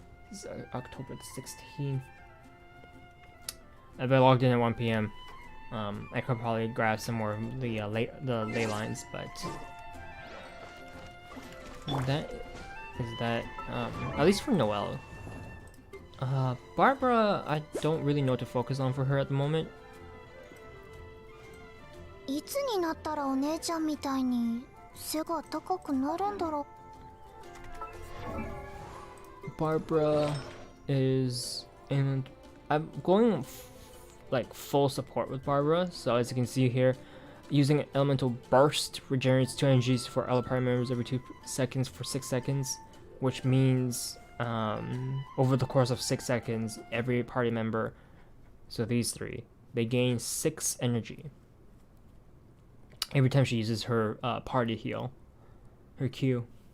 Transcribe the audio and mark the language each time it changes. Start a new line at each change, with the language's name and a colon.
English: It's October the 16th. If I logged in at 1 p.m., I could probably grab some more of the ley lines, but that is that. At least for Noelle. Barbara, I don't really know what to focus on for her at the moment.
Japanese: いつになったらお姉ちゃんみたいに背が高くなるんだろう。
English: Barbara is in. I'm going like full support with Barbara, so as you can see here, using elemental burst regenerates 2 energies for all party members every 2 seconds for 6 seconds, which means over the course of 6 seconds, every party member, so these 3, they gain 6 energy every time she uses her party heal, her Q.